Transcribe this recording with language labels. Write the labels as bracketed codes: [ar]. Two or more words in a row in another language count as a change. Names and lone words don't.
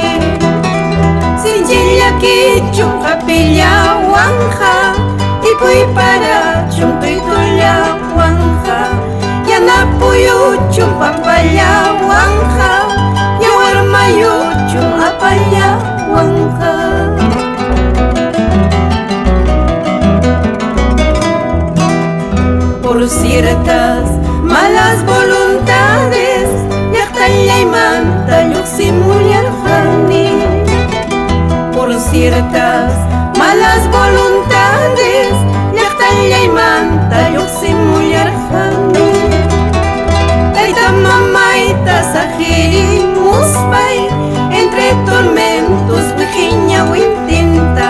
[qu] Sinchilla kichun hapillawanja ipuyparachun tuytullawanja. Yana puyuchun pampallawanja yawar mayuchun apallawanja. [es] Por ciertas malas voluntades [qu] llaqtallaymanta lluqsimullarqani. [es] Por ciertas malas voluntades [qu] llaqtallaymanta lluqsimullarqani. Tayta mamayta sajirimuspay [es] entre tormentos [qu] wiqiña wintinta.